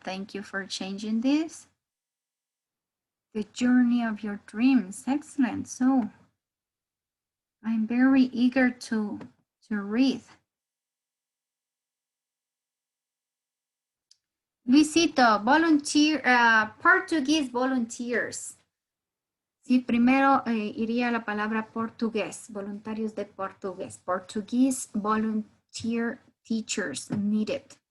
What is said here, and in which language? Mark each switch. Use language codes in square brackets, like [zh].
[en] Thank you for changing this. The journey of your dreams. Excellent. So I'm very eager to read. Luisito, volunteer, Portuguese volunteers. [es] Sí, primero iría la palabra portugués, voluntarios de portugués. [en] Portuguese volunteer teachers needed.